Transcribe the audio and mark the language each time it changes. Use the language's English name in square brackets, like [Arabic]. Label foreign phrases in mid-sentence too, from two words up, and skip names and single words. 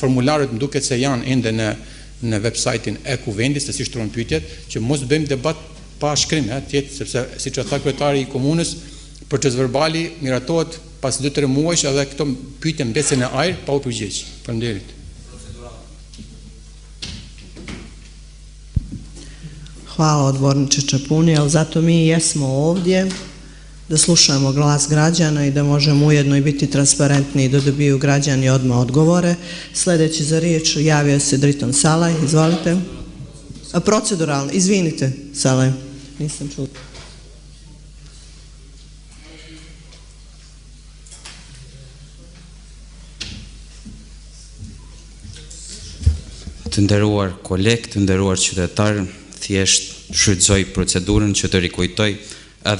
[Albanian] Formularët më duket se janë ende në website-in e kuvendit se si shtrohen pyetjet, që mos bëjmë debat pa shkrim, sepse siç tha kryetari i komunës, proces verbali miratohet pas 2-3 muajsh edhe këto pyetje mbesen në ajër pa u përgjigj. Faleminderit. [Serbian] Hvala odborniče Čepuni, ali zato mi jesmo ovdje da slušamo glas građana i da možemo ujedno i biti transparentni i da dobiju građani odmah odgovore. Sljedeći za riječ javio se Driton Salaj, izvolite. Proceduralno, izvinite, Salaj, nisam čula. [Albanian] Të nderuar kolegë, të nderuar qytetarë, thjesht shfrytëzoj procedurën që të rikujtoj edhe